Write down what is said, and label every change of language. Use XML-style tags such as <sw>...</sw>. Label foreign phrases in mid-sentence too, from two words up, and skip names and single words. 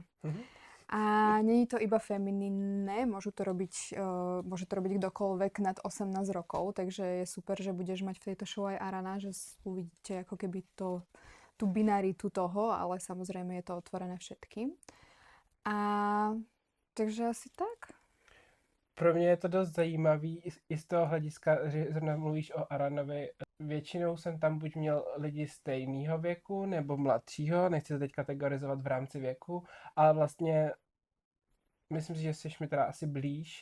<sk>A nie je to iba feminínne, môže to robiť kdokoľvek nad 18 rokov, takže je super, že budeš mať v tejto show aj Arana, že uvidíte ako keby tú binaritu toho, ale samozrejme je to otvorené všetkým. A takže asi tak.</sk> <cs>Pro mě je to dost zajímavý i z toho hlediska, že zrovna mluvíš o Aranovi. Většinou jsem tam buď měl lidi stejného věku nebo mladšího, nechci to teď kategorizovat v rámci věku, ale vlastně myslím si, že jsi mi teda asi blíž.</cs>